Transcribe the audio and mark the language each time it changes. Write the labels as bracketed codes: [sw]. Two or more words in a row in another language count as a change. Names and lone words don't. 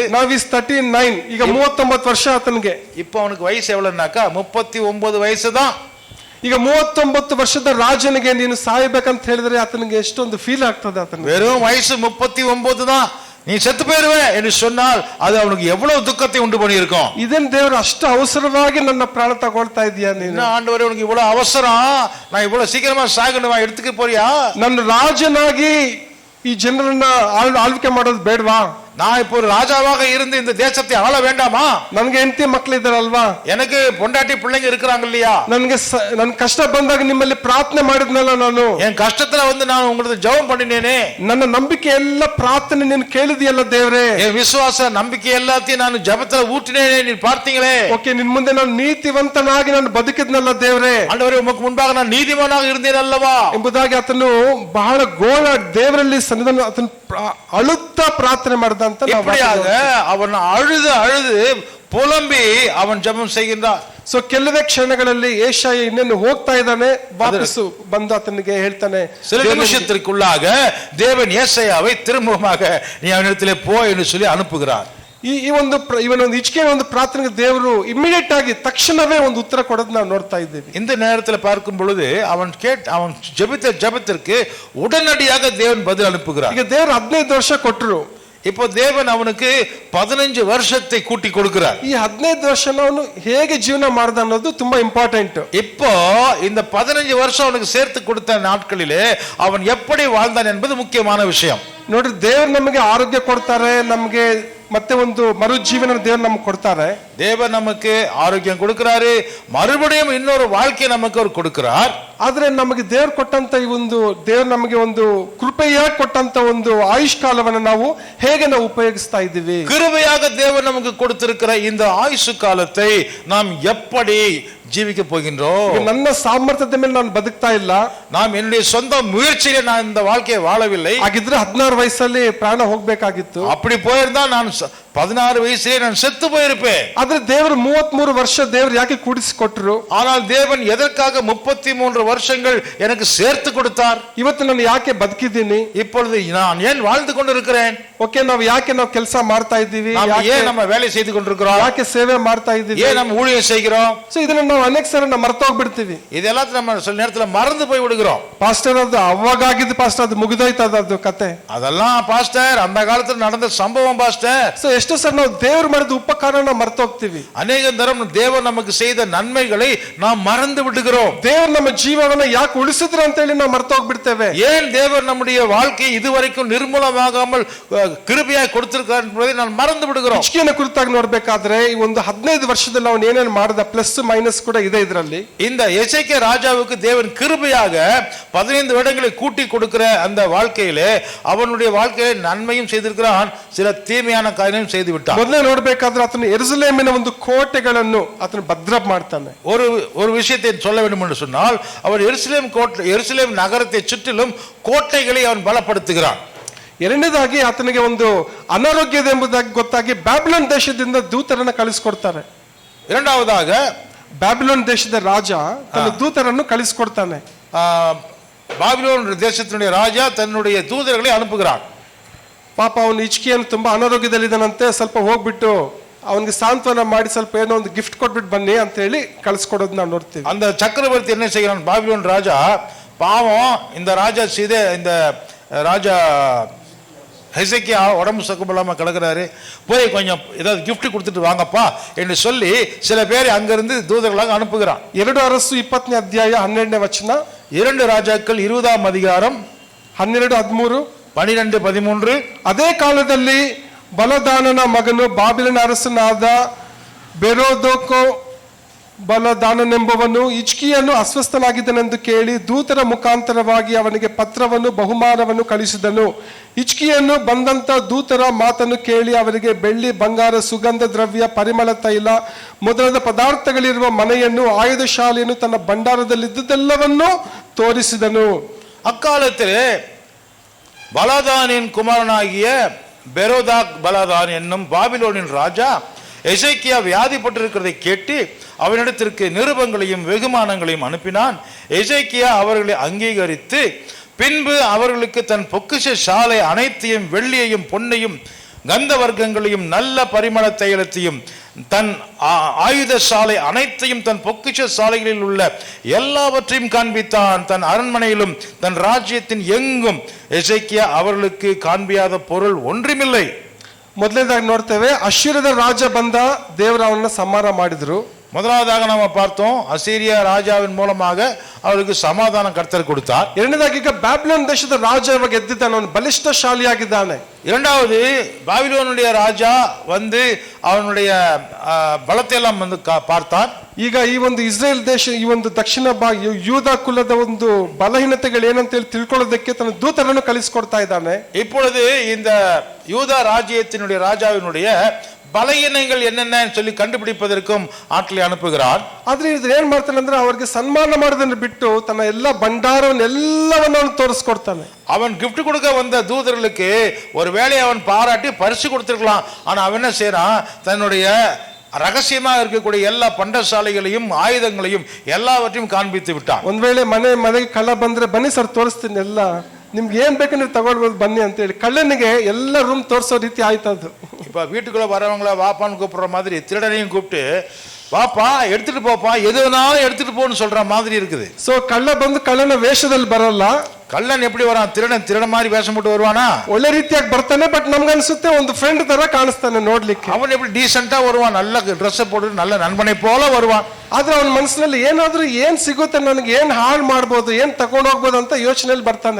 [en] Now is 39. [kn] ಈಗ 39 ವರ್ಷ ಆತನಿಗೆ. [ta] இப்போ அவனுக்கு வயசு எவ்வளவுனாக்கா 39 ವಯಸ್ಸು தான். [kn] ಈಗ 39 ವರ್ಷದ ರಾಜನಿಗೆ ನೀನು ಸಾಯಬೇಕಂತ ಹೇಳಿದ್ರೆ ಆತನಿಗೆ ಎಷ್ಟೊಂದು ಫೀಲ್ ಆಗ್ತದೆ ಆತನಿಗೆ. [ta] வெறும் வயசு 39 தான், நீ செத்து போயிருவே என்று சொன்னால் அது அவனுக்கு எவ்வளவு துக்கத்தை உண்டு பண்ணி இருக்கும். [kn] ಇದನ್ನ ದೇವರು ಅಷ್ಟು ಅವಸರವಾಗಿ ನನ್ನ ಪ್ರಾಣ ತಗೊಳ್ತಾ ಇದೀಯಾ ನೀನು? [ta] ஆண்டவரே உனக்கு இவ்வளவு அவசரம், நான் இவ்வளவு சீக்கிரமா சாகணுமா, எடுத்துக்க போறியா? [kn] ನನ್ನ ರಾಜನಾಗಿ ಈ ಜನರನ್ನ ಆಳ್ವಿಕೆ ಮಾಡೋದು ಬೇಡವಾ? [ta] நான் இப்போ ஒரு ராஜாவாக இருந்து இந்த தேசத்தை ஆள வேண்டாமா? [kn] ನನಗೆ ಹೆಂಡತಿ ಮಕ್ಕಳಿದ್ದಾರಲ್ವಾ? [ta] எனக்கு பொண்டாட்டி பிள்ளைங்க இருக்கிறாங்க இல்லையா? [kn] ನನ್ ಕಷ್ಟ ಬಂದಾಗ ನಿಮ್ಮಲ್ಲಿ ಪ್ರಾರ್ಥನೆ ಮಾಡಿದ್ನಲ್ಲ ನಾನು. [ta] என் கஷ்டத்துல வந்து நான் உங்களுக்கு ஜெபம் பண்ணினேனே. [kn] ನನ್ನ ನಂಬಿಕೆ ಎಲ್ಲ ಪ್ರಾರ್ಥನೆ ನೀನು ಕೇಳಿದೆಯಲ್ಲ ದೇವರೇ. [ta] என் விசுவாச நம்பிக்கை எல்லாத்தையும் நான் ஜெபத்துல ஊற்றினேனே, நீ பார்த்தீங்களே. [kn] ಓಕೆ, ನಿನ್ ಮುಂದೆ ನಾನು ನೀತಿವಂತನಾಗಿ ನಾನು ಬದುಕಿದ್ನಲ್ಲ ದೇವರೇ. [ta] ஆண்டவரே உமக்கு முன்பாக நான் நீதிமானாக இருந்தேன் அல்லவா [kn] ಎಂಬುದಾಗಿ ಆತನು ಬಹಳ ದೇವರಲ್ಲಿ ಸನ್ನಿಧಾನ ಆತನು ಅಳುತ್ತಾ ಪ್ರಾರ್ಥನೆ ಮಾಡಿದ ಅಂತ [ta] இப்படியாக அவன் அழுது புலம்பಿ அவன் ஜெபம் செய்கின்றான். [kn] ಸೊ ಕೆಲವೇ ಕ್ಷಣಗಳಲ್ಲಿ ಏಷಾಯ ಇನ್ನೇನು ಹೋಗ್ತಾ ಇದ್ದಾನೆ, ವಾಪಸ್ಸು ಬಂದು ಆತನಿಗೆ ಹೇಳ್ತಾನೆ. [ta] சில நிமிஷத்திற்குள்ளாக தேவன் ஏசாயாவை திரும்பமாக நீ அவனிடத்திலே போ என்று சொல்லி அனுப்புகிறார். [kn] ಇವನೊಂದು ಹಿಜ್ಕೀಯ ಒಂದು ಪ್ರಾರ್ಥನೆಗೆ ದೇವರು ಇಮಿಡಿಯೇಟ್ ಆಗಿ ತಕ್ಷಣವೇ ಒಂದು ಉತ್ತರ ಕೊಡೋದು ನಾವು ನೋಡ್ತಾ ಇದ್ದೀವಿ. [ta] இந்த நேரத்தில் பார்க்கும் பொழுது அவன் ஜெபித்த ஜெபத்திற்கு உடனடியாக தேவன் பதில் அனுப்புகிறார். [kn] ಈಗ ದೇವರು 15 ವರ್ಷ ಕೊಟ್ಟರು. [ta] இப்போ தேவன் அவனுக்கு 15 வருஷத்தை கூட்டி கொடுக்கிறார். [kn] ಈ 15 ವರ್ಷ ಅವನು ಹೇಗೆ ಜೀವನ ಮಾಡಿದ ಅನ್ನೋದು ತುಂಬಾ ಇಂಪಾರ್ಟೆಂಟ್. [ta] இப்போ இந்த 15 வருஷம் அவனுக்கு சேர்த்து கொடுத்த நாட்களிலே அவன் எப்படி வாழ்ந்தான் என்பது முக்கியமான விஷயம். [kn] ನೋಡ್ರಿ, ದೇವರು ನಮಗೆ ಆರೋಗ್ಯ ಕೊಡ್ತಾರೆ, ನಮಗೆ ಮತ್ತೆ ಒಂದು ಮರುಜೀವನ ದೇವರು ನಮಗೆ ಕೊಡ್ತಾರೆ. [ta] தேவன் நமக்கு ஆரோக்கியம் கொடுக்கிறாரு, மறுபடியும் இன்னொரு வாழ்க்கையை நமக்கு அவர் கொடுக்கிறார். [kn] ಆದ್ರೆ ನಮಗೆ ದೇವರು ಕೊಟ್ಟಂತ ದೇವರು ನಮಗೆ ಒಂದು ಕೃಪೆಯಾಗಿ ಕೊಟ್ಟಂತ ಒಂದು ಆಯುಷ್ ಕಾಲವನ್ನು ನಾವು ಹೇಗೆ ನಾವು ಉಪಯೋಗಿಸ್ತಾ ಇದ್ದೀವಿ? [ta] கிருபையாக தேவன் நமக்கு கொடுத்திருக்கிற இந்த ஆயுசு காலத்தை நாம் எப்படி ஜீவிக்க போகின்றோம்? [kn] ನನ್ನ ಸಾಮರ್ಥ್ಯದ ಮೇಲೆ ನಾನು ಬದುಕ್ತಾ ಇಲ್ಲ. [ta] நாம் என்னுடைய சொந்த முயற்சியிலே நான் இந்த வாழ்க்கையை வாழவில்லை. [kn] ಹಾಗಿದ್ರೆ 16 ವಯಸ್ಸಲ್ಲಿ ಪ್ರಾಣ ಹೋಗ್ಬೇಕಾಗಿತ್ತು. [ta] அப்படி போயிருந்தா நான் 16 ವಯಸ್ಸಿலே நான் செத்து போயிருப்பேன். [kn] ಆದ್ರೆ ದೇವರು 33 ವರ್ಷ ದೇವರು ಯಾಕೆ ಕೂಡಿಸಿಕೊಟ್ರು? [ta] ஆனால் தேவன் எதற்காக 33 வருஷங்கள் எனக்கு சேர்த்து கொடுத்தார்? [kn] ಇವತ್ತು ನಾನು ಯಾಕೆ ಬದುಕಿದ್ದೀನಿ? [ta] இப்பொழுது நான் ஏன் வாழ்ந்து கொண்டிருக்கிறேன்? [kn] ಓಕೆ, ನಾವು ಯಾಕೆ ಕೆಲಸ ಮಾಡ್ತಾ ಇದ್ದೀವಿ? [ta] ஏன் நம்ம வேலை செய்து கொண்டிருக்கிறோம்? [kn] ಯಾಕೆ ಸೇವೆ ಮಾಡ್ತಾ ಇದ್ದೀವಿ? [ta] ஏன் நம்ம ஊழியம் செய்கிறோம்? [kn] ಸೊ ಇದನ್ನ ನಾವು ಅನೇಕ ಸಲ ಮರ್ತೋಗ್ಬಿಡ್ತೀವಿ. [ta] ಇದೆಲ್ಲ நம்ம சில நேரத்துல மறந்து போய் விடுகிறோம். [kn] ಪಾಸ್ಟರ್, ಅದು ಅವಾಗಾಗಿದ್ದು ಪಾಸ್ಟರ್, ಅದು ಮುಗಿದೋಯ್ತದ ಅದು ಕತೆ. [ta] அதெல்லாம் பாஸ்டர் அந்த காலத்துல நடந்த சம்பவம் பாஸ்டர். [kn] ಸೊ ಎಷ್ಟೋ ಸಲ ನಾವು ದೇವರು ಮಾಡಿದ ಉಪಕಾರನ ಮರ್ತೋಗ್ತೀವಿ. [ta] ಅನೇಕ தரம் தேவன் நமக்கு செய்த நன்மைகளை நாம் மறந்து விடுகிறோம். [kn] ದೇವರು ನಮ್ಮ ಜೀವವನ್ನ ಯಾಕೆ ಉಳಿಸಿದ್ರು ಅಂತ ಹೇಳಿ ನಾವು ಮರ್ತೋಗ್ಬಿಡ್ತೇವೆ. [ta] ஏன் தேவன் நம்முடைய வாழ்க்கை இதுவரைக்கும் நிர்மூலமாகாமல் கிருபையாய் கொடுத்திருக்கிறார் என்பதை நான் மறந்து விடுகிறோம். [kn] ಹಿಜ್ಕೀಯನ ಕುರಿತಾಗಿ ನೋಡ್ಬೇಕಾದ್ರೆ ಈ ಒಂದು 15 ವರ್ಷದಲ್ಲಿ ಅವನು ಏನೇನು ಮಾಡಿದ [en] plus minus [kn] ಕೂಡ ಇದೆ ಇದರಲ್ಲಿ. [ta] இந்த எசேக்கியா ராஜாவுக்கு தேவன் கிருபையாக 15 வருடங்களை கூட்டி கொடுக்கிற அந்த வாழ்க்கையிலே அவனுடைய வாழ்க்கையிலே நன்மையும் செய்திருக்கிறான், சில தீமையான காரியங்களும் செய்து விட்டான். [kn] ಮೊದಲೇ ನೋಡ್ಬೇಕಾದ್ರೆ ಆತನು ಯೆರೂಸಲೇಮಿನ ಒಂದು ಕೋಟೆಗಳನ್ನು ಆತನು ಭದ್ರ ಮಾಡ್ತಾನೆ. [ta] ஒரு விஷயத்தை சொல்ல வேண்டும் என்று சொன்னால் அவர் எருசலேம் நகரத்தை சுற்றிலும் கோட்டைகளை அவன் பலப்படுத்துகிறான். [kn] ಎರಡನೇದಾಗಿ ಆತನಿಗೆ ಒಂದು ಅನಾರೋಗ್ಯ ಇದೆ ಎಂಬುದಾಗಿ ಗೊತ್ತಾಗಿ ಬ್ಯಾಬಿಲೋನ್ ದೇಶದಿಂದ ದೂತರನ್ನು ಕಳಿಸ್ಕೊಡ್ತಾರೆ. [ta] இரண்டாவதாக [kn] ಬ್ಯಾಬಿಲೋನ್ ದೇಶದ ರಾಜ ತನ್ನ ದೂತರನ್ನು ಕಳಿಸ್ಕೊಡ್ತಾನೆ. [ta] பாபிலோன் தேசத்தினுடைய ராஜா தன்னுடைய தூதர்களை அனுப்புகிறான். [kn] ಪಾಪ ಅವನು ಹಿಜ್ಕೀಯನು ತುಂಬಾ ಅನಾರೋಗ್ಯದಲ್ಲಿದ್ದಾನಂತೆ, ಸ್ವಲ್ಪ ಹೋಗ್ಬಿಟ್ಟು ಅವನಿಗೆ ಸಾಂತ್ವನ ಮಾಡಿ ಸ್ವಲ್ಪ ಏನೋ ಒಂದು ಗಿಫ್ಟ್ ಕೊಟ್ಬಿಟ್ಟು ಬನ್ನಿ ಅಂತ ಹೇಳಿ ಕಳಿಸ್ಕೊಡೋದು ನಾವು ನೋಡ್ತೀವಿ. [ta] அந்த சக்கரவர்த்தி என்ன செய்கிறான்? பாபிலோன் ராஜா பாவம், இந்த ராஜா ஹெசேக்கியா உடம்பு சுகமில்லாம கிடக்கிறாரு, போய் கொஞ்சம் ஏதாவது கிஃப்ட் கொடுத்துட்டு வாங்கப்பா என்று சொல்லி சில பேரை அங்கிருந்து தூதர்களாக அனுப்புகிறான். [kn] 2 ಅರಸು 20ನೇ ಅಧ್ಯಾಯ 12ನೇ ವಚನ, [ta] 2 ರಾಜಾக்கள் 20ஆம் அதிகாரம் 12, 13, 12, 13. [kn] ಅದೇ ಕಾಲದಲ್ಲಿ ಬಲದಾನನ ಮಗನು ಬಾಬಿಲನ ಅರಸನಾದ ಬೆರೋದೋಕೋ ಬಲದಾನನೆಂಬವನು ಹಿಜ್ಕೀಯನು ಅಸ್ವಸ್ಥನಾಗಿದ್ದನೆಂದು ಕೇಳಿ ದೂತರ ಮುಖಾಂತರವಾಗಿ ಅವನಿಗೆ ಪತ್ರವನ್ನು ಬಹುಮಾನವನ್ನು ಕಳಿಸಿದನು. ಹಿಜ್ಕೀಯನು ಬಂದಂತ ದೂತರ ಮಾತನ್ನು ಕೇಳಿ ಅವರಿಗೆ ಬೆಳ್ಳಿ, ಬಂಗಾರ, ಸುಗಂಧ ದ್ರವ್ಯ, ಪರಿಮಳ ತೈಲ ಮೊದಲಾದ ಪದಾರ್ಥಗಳಿರುವ ಮನೆಯನ್ನು, ಆಯುಧ ಶಾಲೆಯನ್ನು, ತನ್ನ ಭಂಡಾರದಲ್ಲಿದ್ದುದೆಲ್ಲವನ್ನೂ ತೋರಿಸಿದನು. [ta] அக்காலத்திலே பலதானின் குமாரனாகிய பெரோதாக் பலதான் என்னும் பாபிலோனின் ராஜா எசேக்கியா வியாதிப்பட்டிருக்கிறதை கேட்டு அவனிடத்திற்கு நிருபங்களையும் வெகுமானங்களையும் அனுப்பினான். எசேக்கியா அவர்களை அங்கீகரித்து பின்பு அவர்களுக்கு தன் பொக்கிஷ சாலை அனைத்தையும், வெள்ளியையும், பொன்னையும், கந்த வர்க்கங்களையும், நல்ல பரிமள தைலத்தையும், தன் ஆயுத சாலை அனைத்தையும், தன் பொக்கிஷ சாலைகளில் உள்ள எல்லாவற்றையும் காண்பித்தான். தன் அரண்மனையிலும் தன் ராஜ்யத்தின் எங்கும் எசேக்கியா அவர்களுக்கு காண்பியாத பொருள் ஒன்றுமில்லை. [kn] ಮೊದಲನೇದಾಗಿ ನೋಡ್ತೇವೆ, ಅಶ್ಶೂರದ ರಾಜ ಬಂದ, ದೇವರು ಅವನ್ನ ಸಂಹಾರ ಮಾಡಿದ್ರು. [ta] முதலாவதாக நாம பார்த்தோம், அசீரியா ராஜாவின் மூலமாக அவருக்கு சமாதானம் கர்த்தர் கொடுத்தார். [kn] ಎರಡನೇದಾಗಿ ಈಗ ಬ್ಯಾಬಿಲೋನ್ ದೇಶದ ರಾಜ ಇವಾಗ ಎದ್ದಿದ್ದಾನೆ, ಅವನು ಬಲಿಷ್ಠಶಾಲಿಯಾಗಿದ್ದಾನೆ. [ta] இரண்டாவது பாபிலோனுடைய ராஜா வந்து அவனுடைய பலத்தை எல்லாம் வந்து பார்த்தான். [kn] ಈಗ ಈ ಒಂದು ಇಸ್ರೇಲ್ ದೇಶ, ಈ ಒಂದು ದಕ್ಷಿಣ ಭಾಗ ಯೂದ ಕುಲದ ಒಂದು ಬಲಹೀನತೆಗಳು ಏನಂತ ಹೇಳಿ ತಿಳ್ಕೊಳ್ಳೋದಕ್ಕೆ ತನ್ನ ದೂತರನ್ನು ಕಳಿಸಿಕೊಡ್ತಾ ಇದ್ದಾನೆ. [ta] இப்பொழுது இந்த யூதா ராஜ்யத்தினுடைய ராஜாவினுடைய பலகீனங்கள் என்னென்ன சொல்லி கண்டுபிடிப்பதற்கும் ஆட்களை அனுப்புகிறார். [kn] ಆದ್ರೆ ಇದು ಏನ್ ಮಾಡ್ತಾನೆ ಅಂದ್ರೆ ಅವರಿಗೆ ಸನ್ಮಾನ ಮಾಡೋದನ್ನ ಬಿಟ್ಟು ತನ್ನ ಎಲ್ಲ ಭಂಡಾರವನ್ನೆಲ್ಲವನ್ನು ಅವನು ತೋರಿಸ್ಕೊಡ್ತಾನೆ. [ta] அவன் கிஃப்ட் கொடுக்க வந்த தூதர்களுக்கு ஒரு வேளையை அவன் பாராட்டி பரிசு கொடுத்திருக்கலாம். ஆனா அவன் என்ன செய்யறான், தன்னுடைய ரகசியமாக இருக்கக்கூடிய எல்லா பண்டசாலைகளையும், ஆயுதங்களையும், எல்லாவற்றையும் காண்பித்து விட்டான். [kn] ಒಂದ್ ವೇಳೆ ಮನೆಗೆ ಕಳ್ಳ ಬಂದ್ರೆ ಬನ್ನಿ ಸರ್ ತೋರಿಸ್ತೀನಿ, ಎಲ್ಲ ನಿಮ್ಗೆ ಏನ್ ಬೇಕು ನೀವು ತಗೊಳ್ಬೋದು ಬನ್ನಿ ಅಂತ ಹೇಳಿ ಕಳ್ಳನಿಗೆ ಎಲ್ಲ ರೂಮ್ ತೋರಿಸೋ ರೀತಿ ಆಯ್ತದು. [ta] இப்ப வீட்டுக்குள்ள வரவங்கள வாப்பான்னு கூப்பிடுற மாதிரி திருடனையும் கூப்பிட்டு வாப்பா எடுத்துட்டு போப்பா, எது வேணாலும் எடுத்துட்டு போன்னு சொல்ற மாதிரி இருக்குது. [kn] ಸೊ ಕಳ್ಳ ಬಂದು ಕಳ್ಳನ ವೇಷದಲ್ಲಿ ಬರಲ್ಲ. [ta] கள்ளன் எப்படி வரான்? திருடன் மாதிரி வேஷம் போட்டு வருவானா? [kn] ಒಳ್ಳೆ ರೀತಿಯಾಗಿ ಬರ್ತಾನೆ, ಬಟ್ ನಮ್ಗೆ ಅನ್ಸುತ್ತೆ ಒಂದು ಫ್ರೆಂಡ್ ತರ ಕಾಣಿಸ್ತಾನೆ ನೋಡ್ಲಿಕ್ಕೆ. [ta] அவன் எப்படி டீசெண்டா வருவான், நல்ல ட்ரெஸ் போட்டு நல்ல நண்பனை போல வருவான். [kn] ಆದ್ರೆ ಅವನ ಮನಸ್ಸಿನಲ್ಲಿ ಏನಾದ್ರೂ ಏನ್ ಸಿಗುತ್ತೆ, ನನಗೆ ಏನ್ ಹಾಳು ಮಾಡ್ಬೋದು, ಏನ್ ತಗೊಂಡು ಹೋಗ್ಬೋದು ಅಂತ ಯೋಚನೆಯಲ್ಲಿ ಬರ್ತಾನೆ.